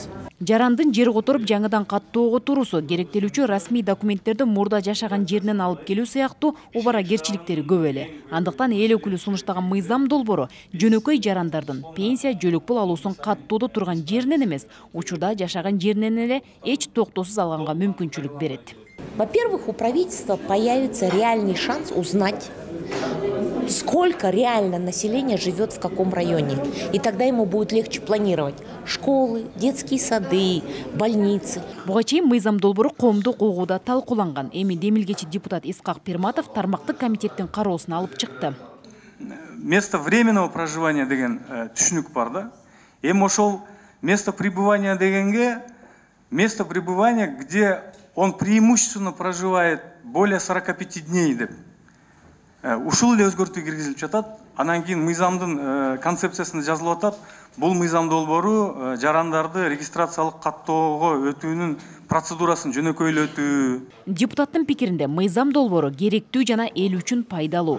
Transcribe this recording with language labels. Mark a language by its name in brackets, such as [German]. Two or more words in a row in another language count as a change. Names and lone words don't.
[Kyrgyz] Жарандын жер которуп жаңыдан каттоого турусу, керектелүүчү расмий документтерди мурда жашаган жеринен алып келүү сыяктуу убаракерчиликтери көп эле. Андыктан эл өкүлү сунуштаган мыйзам долбоору жөнөкөй жарандардын пенсия, жөлөк пул алуусун каттоодо турган жеринен эмес, учурда жашаган жеринен эле эч токтоосуз алганга мүмкүнчүлүк берет. [Russian] Во-первых, у правительства появится реальный шанс узнать, сколько реально населения живет в каком районе. И тогда ему будет легче планировать школы, детские сады, больницы. [Kyrgyz] Буга чейин мыйзам долбоору коомдук угууда талкууланган. Эми демилгечи депутат Исқақ Пирматов тармактык комитеттин кароосуна алып чыкты. [Russian] Место временного проживания [Kyrgyz] деген түшүнүк бар да. Эми ошол [Russian] место пребывания дегенге место пребывания, где он преимущественно проживает более 45 дней деп. [Kyrgyz] Ушул эле өзгөртүү киргизилип жатат. Анан кийин мыйзамдын концепциясында жазылып атат. Бул мыйзам долбоору жарандарды регистрациялык каттоого өтүүнүн процедурасын жөнөкөйлөтүү. Депутаттын пикиринде мыйзам долбоору керектүү жана эл үчүн пайдалуу.